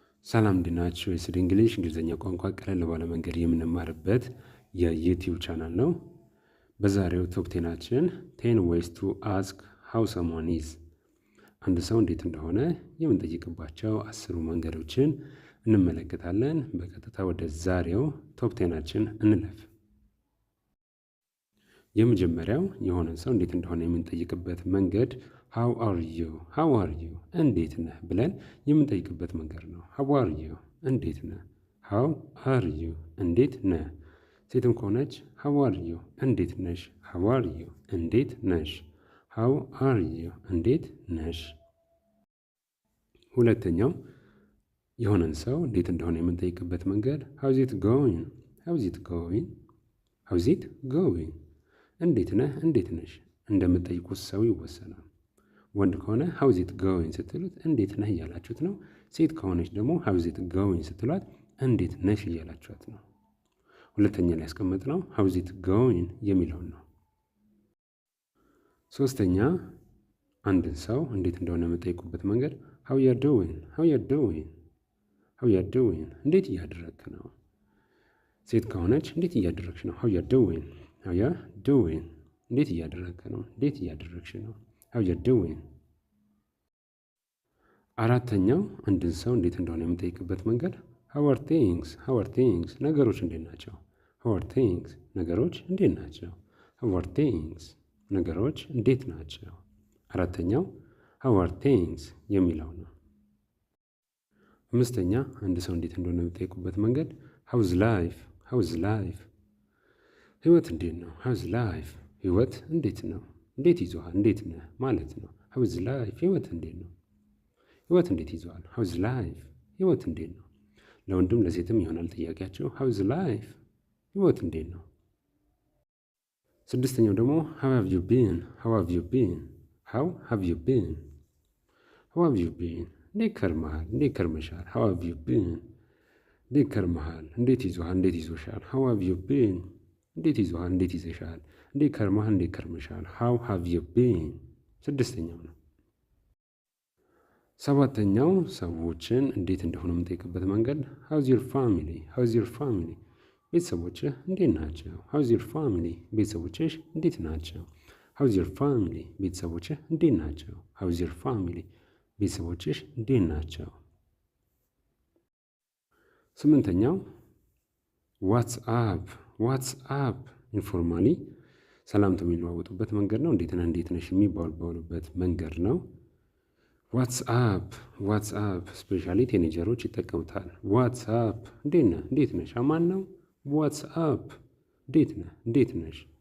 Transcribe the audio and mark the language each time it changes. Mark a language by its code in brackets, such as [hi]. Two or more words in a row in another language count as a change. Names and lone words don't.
[am] ሰላም እንዴት ናችሁ? የስድ እንግሊሽ እንግሊዝኛ ቋንቋ ቀለል ባለ መንገድ የምንማርበት የዩቲዩብ ቻናል ነው። በዛሬው ቶፕ ቴናችን [en] 10 ways to ask how someone is [am] አንድ ሰው እንዴት እንደሆነ የምንጠይቅባቸው 10 መንገዶችን እንመለከታለን። በቀጥታ ወደ ዛሬው ቶፕ ቴናችን እንለፍ። የመጀመሪያው የሆነን ሰው እንዴት እንደሆነ የምንጠይቅበት መንገድ [en] how are you [am] እንዴት ነህ ብለን የምንጠይቅበት መንገድ ነው። [en] how are you [am] እንዴት ነህ። [en] how are you [am] እንዴት ነህ። ሴትም ከሆነች [en] how are you [am] እንዴት ነሽ። [en] how are you [am] እንዴት ነሽ። [en] how are you [am] እንዴት ነሽ። ሁለተኛው የሆነን ሰው እንዴት እንደሆነ የምንጠይቅበት መንገድ [en] how's it [am] going እንዴት ነህ እንዴት ነሽ። እንደምትጠይቁት ሰው ይወሰናል። ወንድ ከሆነ [en] how's it going [am] ስትሉት እንዴት ነህ እያላችሁት ነው። ሴት ከሆነች ደግሞ [en] how's it going [am] ስትሏት እንዴት ነሽ እያላችኋት ነው። ሁለተኛ ላይ ያስቀመጥነው [en] how's it going [am] የሚለውን ነው። ሶስተኛ አንድን ሰው እንዴት እንደሆነ የምጠይቁበት መንገድ [en] how you doing [am] እንዴት እያደረግክ ነው። ሴት ከሆነች እንዴት እያደረግሽ ነው። [en] how you doing [am] እንዴት እያደረግክ ነው። እንዴት እያደረግሽ ነው። [en] how you doing። [am] አራተኛው አንድን ሰው እንዴት እንደሆነ የምጠይቅበት መንገድ [en] how are things [am] ነገሮች እንዴት ናቸው። [en] how are things [am] ነገሮች እንዴት ናቸው። [en] how are things [am] ነገሮች እንዴት ናቸው። አራተኛው [en] how are things [am] የሚለው ነው። አምስተኛ አንድ ሰው እንዴት እንደሆነ የምጠይቁበት መንገድ [en] how's life [am] ህይወት እንዴት ነው። [en] how's life [am] ህይወት እንዴት ነው። እንዴት ይዞሃል እንዴት ነህ ማለት ነው። [en] how's life [am] ህይወት እንዴት ነው። ህይወት እንዴት ይዞሃል። [en] how's life [am] ህይወት እንዴት ነው። ለወንድም ለሴትም ይሆናል ጥያቄያቸው [en] how's life [am] ህይወት እንዴት ነው። ስድስተኛው ደግሞ [en] how have you been [am] እንዴት ከርመሃል እንዴት ከርመሻል። [en] how have you been [am] እንዴት ከርመሃል እንዴት ይዞሃል እንዴት ይዞሻል። [en] how have you been [am] እንዴት ይዞሃል እንዴት ይዘሻል። እንዴት ከርመሃል እንዴት ከርመሻል። [en] how have you been [am] ስድስተኛው ነው። ሰባተኛው ሰዎችን እንዴት እንደሆነ የምንጠይቅበት መንገድ [en] how's your family [am] ቤተሰቦችህ እንዴት ናቸው። [en] how's your family [am] ቤተሰቦችሽ እንዴት ናቸው። [en] how's your family [am] ቤተሰቦችህ እንዴት ናቸው። [en] how's your family [am] ቤተሰቦችሽ እንዴት ናቸው። ስምንተኛው [en] whatsup informally [am] ሰላምታ የሚለዋወጡበት መንገድ ነው። እንዴት ነሽ የሚባባሉበት መንገድ ነው። [en] whatsup specially teenagers [am] ይጠቀሙታል። ዋትስአፕ እንዴት ነህ እንዴት ነሽ አማን ነው። ዋትስአፕ እንዴት ነህ እንዴት ነሽ።